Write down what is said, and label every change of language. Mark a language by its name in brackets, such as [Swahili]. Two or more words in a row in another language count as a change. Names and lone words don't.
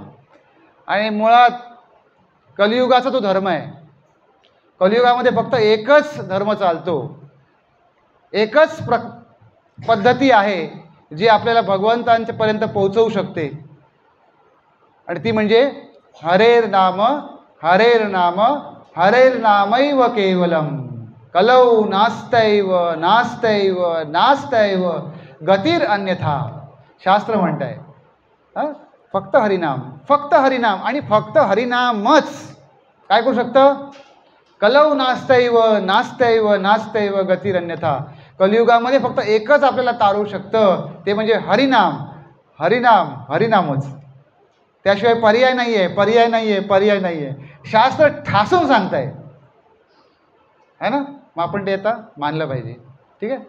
[Marathi] आणि मुळात कलियुगाचा तो धर्म आहे। कलियुगामध्ये फक्त एकच धर्म चालतो, एकच पद्धती आहे जी आपल्याला भगवंतांपर्यंत पोहोचवू शकते, आणि ती म्हणजे [Sanskrit] हरेर नाम हरेर नामैव केवलम कलौ नास्तैव नास्तैव नास्तैव गतीर अन्यथा। [Marathi] शास्त्र म्हणत आहे फक्त हरिनाम आणि फक्त हरिनामच काय करू शकतं? [Sanskrit] कलौ नास्तैव नास्तैव नास्तैव गतीर अन्यथा। [Marathi] कलियुगामध्ये फक्त एकच आपल्याला तारू शकतं, ते म्हणजे हरिनामच। त्याशिवाय पर्याय नाही आहे। शास्त्र ठासून सांगताय [Hindi] है ना, [Marathi] मग आपण ते आता मानलं पाहिजे।